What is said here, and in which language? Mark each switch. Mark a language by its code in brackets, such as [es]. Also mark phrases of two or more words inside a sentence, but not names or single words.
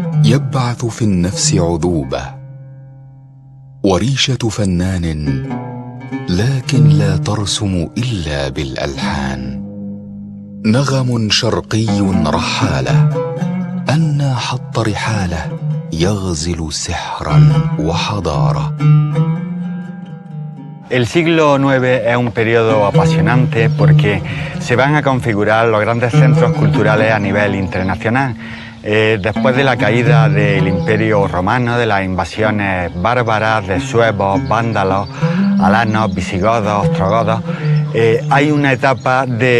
[ar] يبعث في النفس عذوبة، وريشة فنان لكن لا ترسم إلا بالألحان. نغم شرقي رحالة أنى حط رحاله يغزل سحرا وحضارة. [es] El siglo IX es un periodo apasionante porque se van a configurar los grandes centros culturales a nivel internacional. Después de la caída del Imperio Romano, de las invasiones bárbaras de suevos, vándalos, alanos, visigodos, ostrogodos, hay una etapa de